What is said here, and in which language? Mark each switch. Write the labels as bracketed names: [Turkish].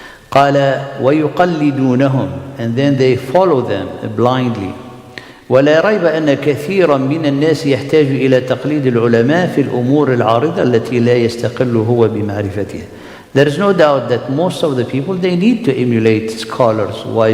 [Arabic] قال ويقلدونهم, [English] and then they follow them blindly. [Arabic] ولا ريب أن كثيرا من الناس يحتاج إلى تقليد العلماء في الأمور العارضة التي لا يستقل هو بمعرفتها. [English] There is no doubt that most of the people, they need to emulate scholars. Why?